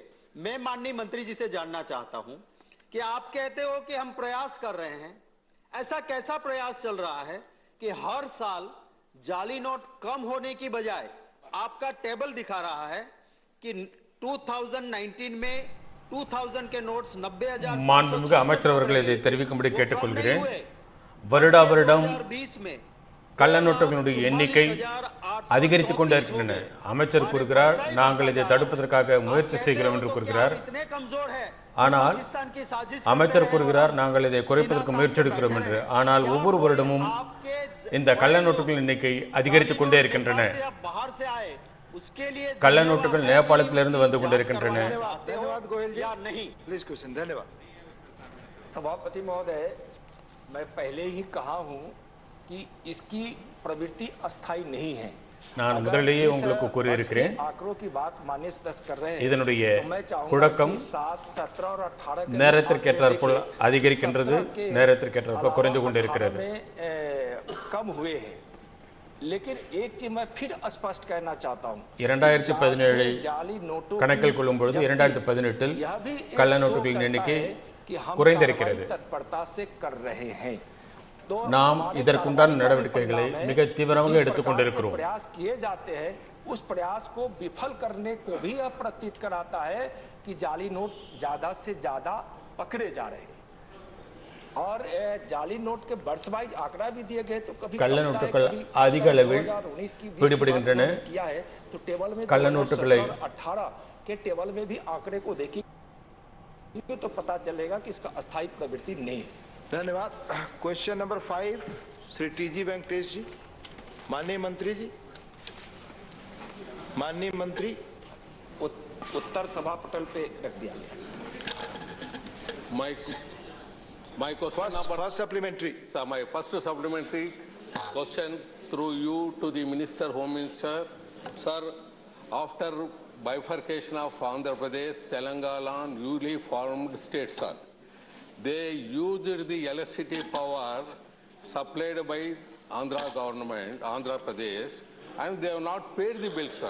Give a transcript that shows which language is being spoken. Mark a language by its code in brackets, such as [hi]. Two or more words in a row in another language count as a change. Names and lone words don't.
[hi] मैं माननीय मंत्री जी से जानना चाहता हूं कि आप कहते हो कि हम प्रयास कर रहे हैं, ऐसा कैसा प्रयास चल रहा है कि हर साल जाली नोट कम होने की बजाय आपका टेबल दिखा रहा है कि 2019 में 2000 के नोट्स 90,000 [ta] மாண்புமிகு அமைச்சர் அவர்களை இதை தெரிவிக்கும்படி கேட்டுக்கொள்கிறேன். வருடா வருடம் கள்ள நோட்டுகளுடைய எண்ணிக்கை அதிகரித்துக் கொண்டே இருக்கின்றன. அமைச்சர் கூறுகிறார் நாங்கள் இதை தடுப்பதற்காக முயற்சி செய்கிறோம் என்று கூறுகிறார். ஆனால் அமைச்சர் கூறுகிறார் நாங்கள் இதை குறைப்பதற்கு முயற்சி எடுக்கிறோம் என்று. ஆனால் ஒவ்வொரு வருடமும் இந்த கள்ள நோட்டுகளின் எண்ணிக்கை அதிகரித்துக் கொண்டே இருக்கின்றன. கள்ள நோட்டுகள் நேபாளத்திலிருந்து வந்து கொண்டிருக்கின்றன. [hi] सभापति महोदय, मैं पहले ही कहा हूं कि इसकी प्रवृत्ति अस्थायी नहीं है। [ta] நான் முதலிலேயே உங்களுக்கு கூறியிருக்கிறேன் [hi] आंकड़ों की बात माननीय सदस्य कर रहे हैं [ta] இதனுடைய [hi] तो मैं चाहूंगा [ta] புழக்கம் [hi] कि 7, 17 और 18 के [ta] நேரத்திற்கேற்றாற்போல் அதிகரிக்கின்றது, நேரத்திற்கேற்றாற்போல் குறைந்து கொண்டிருக்கிறது. [hi] कम हुए हैं लेकिन एक चीज मैं फिर स्पष्ट कहना चाहता हूं [ta] 2017 கணக்கில் கொள்ளும் பொழுது 2018 கள்ள நோட்டுகளின் எண்ணிக்கை குறைந்திருக்கிறது. [hi] तत्परता से कर रहे हैं [ta] நாம் இதற்குண்டான நடவடிக்கைகளை மிக தீவிரமாக எடுத்துக்கொண்டிருக்கிறோம். [hi] प्रयास किए जाते हैं उस प्रयास को विफल करने को भी यह प्रतीत कराता है कि जाली नोट ज्यादा से ज्यादा पकड़े जा रहे हैं और जाली नोट के वर्ष वाइज आंकड़ा भी दिए गए तो कभी [ta] கள்ள நோட்டுகள் அதிக அளவில் பிடிபடுகின்றன. [hi] किया है तो टेबल में [ta] கள்ள நோட்டுகளை [hi] 18 के टेबल में भी आंकड़े को देखिए तो पता चलेगा कि इसका अस्थायी प्रवृत्ति नहीं है. धन्यवाद. [en] question number [hi] 5 श्री टीजी वेंकटेश जी. माननीय मंत्री जी. माननीय मंत्री उत्तर सभा पटल पे रख दिया गया. [en] My question first supplementary. Sir, my first supplementary question through you to the Minister, Home Minister. Sir, after bifurcation of Andhra Pradesh, Telangana, newly formed states, sir, they used the electricity power supplied by Andhra government, Andhra Pradesh, and they have not paid the bill, sir.